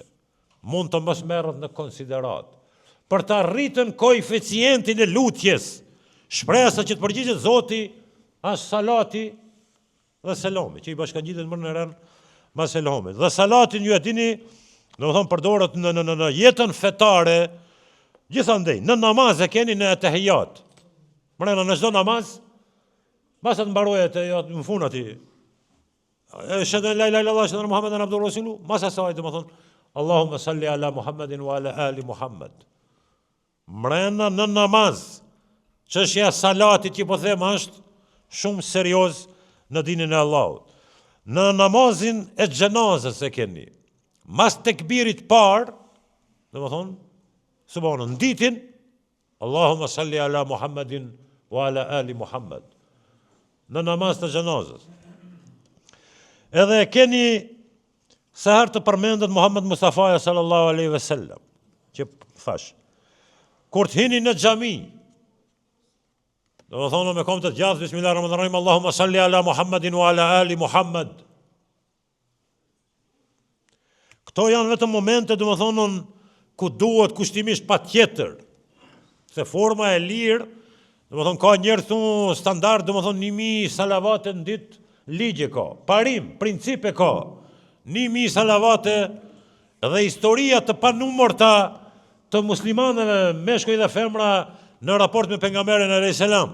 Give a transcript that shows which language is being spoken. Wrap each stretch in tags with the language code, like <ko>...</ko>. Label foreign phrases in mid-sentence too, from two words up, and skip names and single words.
<sq>Mund të mos merret në konsiderat. Për të arritën koeficientin e lutjes, shpresa që të përgjigjet Zoti është salati dhe selami, që i bashkangjitet më në rënë me selamit. Dhe salatin ju e dini, domethënë përdoret në jetën fetare, gjithandej, në namaz e keni në tahiyat. Mbrëmja në çdo namaz, mbas të mbarohet në fund aty.</sq> <ar>أشهد أن لا إله إلا الله أشهد أن محمدا عبده رسوله,</ar> <sq>mbas asaj domethënë</sq> <ar>اللهم صل على محمد وعلى آل محمد.</ar> <sq>Mbrëmja në namaz, çështja e salatit që po them është shumë serioz në dinin e Allahut. Në namazin e xhenazës e keni, mas tekbirit par, domethënë, subhanallahu, nditin</sq> <ar>اللهم صل على محمد وعلى آل محمد.</ar> <sq>Në namaz të xhenazës. Edhe keni sa herë të përmendet Muhammed Mustafa</sq> <ar>صلى الله عليه وسلم,</ar> <sq>që thash, kur të hini në xhami, do të thonë me kom të gjatë,</sq> <ar>بسم الله الرحمن الرحيم، اللهم صل على محمد وعلى آل محمد.</ar> <sq>Këto janë vetëm momente, do të thonë, ku duhet kushtimisht patjetër, se forma e lirë, do të thonë ka njerëz thonë standard, do të thonë 1000 salavate në ditë, ligje ka, parim, principe ka, 1000 salavate dhe historia të panumërta të muslimanëve, meshkuj dhe femra, në raport me pejgamberin</sq> <ar>عليه السلام.</ar>